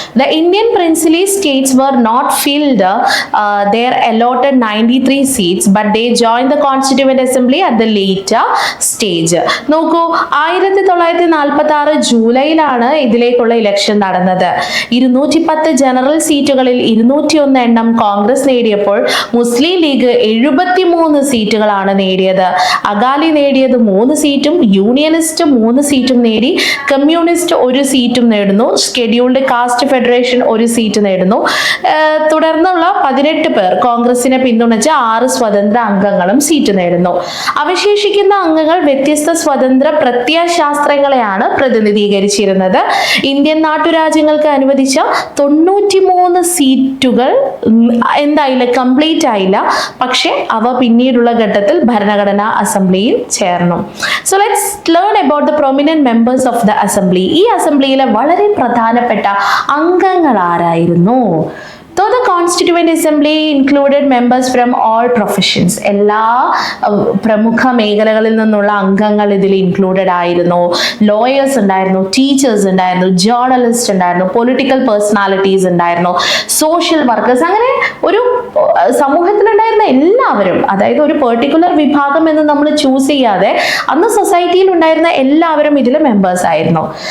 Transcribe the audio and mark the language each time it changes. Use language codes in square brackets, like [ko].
[en] The Indian princely states were not filled their allotted 93 seats but they joined the constituent assembly at the later stage. [ml] നോക്കൂ, 1946 ജൂലൈയിലാണ് ഇതിലേക്കുള്ള election നടന്നത്. 210 general സീറ്റുകളിൽ 201 എണ്ണം കോൺഗ്രസ് നേടിയപ്പോൾ മുസ്ലിം league 73 സീറ്റുകളാണ് നേടിയത്. അകാലി നേടിയത് 3 സീറ്റും യൂണിയനിസ്റ്റ് 3 സീറ്റും നേടി. കമ്മ്യൂണിസ്റ്റ് 1 സീറ്റും നേടുന്നു. ഷെഡ്യൂൾഡ് കാസ്റ്റ് ഫെഡറേഷൻ 1 സീറ്റ് നേടുന്നു. തുടർന്നുള്ള 18 പേർ കോൺഗ്രസിനെ പിന്തുണച്ച് 6 സ്വതന്ത്ര അംഗങ്ങളും സീറ്റ് നേടുന്നു. അവശേഷിക്കുന്ന അംഗങ്ങൾ വ്യത്യസ്ത സ്വതന്ത്ര പ്രത്യയശാസ്ത്രങ്ങളെയാണ് പ്രതിനിധീകരിച്ചിരുന്നത്. ഇന്ത്യൻ നാട്ടുരാജ്യങ്ങൾക്ക് അനുവദിച്ച 93 സീറ്റുകൾ എന്തായില്ല, കംപ്ലീറ്റ് ആയില്ല. പക്ഷെ അവ പിന്നീടുള്ള ഘട്ടത്തിൽ ഭരണഘടനാ അസംബ്ലിയിൽ ചേർന്നു. [en] So let's learn about the prominent members of the assembly. [ml] ഈ അസംബ്ലിയിലെ വളരെ പ്രധാനപ്പെട്ട അംഗങ്ങൾ ആരായിരുന്നു? [en] Though the Constituent Assembly included members from all professions, [ml] എല്ലാ പ്രമുഖ മേഖലകളിൽ നിന്നുള്ള അംഗങ്ങൾ ഇതിൽ ഇൻക്ലൂഡഡ് ആയിരുന്നു. ലോയേഴ്സ് ഉണ്ടായിരുന്നു, ടീച്ചേഴ്സ് ഉണ്ടായിരുന്നു, ജേർണലിസ്റ്റ് ഉണ്ടായിരുന്നു, പൊളിറ്റിക്കൽ പേഴ്സണാലിറ്റീസ് ഉണ്ടായിരുന്നു, സോഷ്യൽ വർക്കേഴ്സ്, അങ്ങനെ ഒരു സമൂഹത്തിലുണ്ടായിരുന്ന എല്ലാവരും, അതായത് ഒരു പെർട്ടിക്കുലർ വിഭാഗം എന്ന് നമ്മൾ ചൂസ് ചെയ്യാതെ അന്ന് സൊസൈറ്റിയിൽ ഉണ്ടായിരുന്ന എല്ലാവരും ഇതിൽ മെമ്പേഴ്സ് ആയിരുന്നു.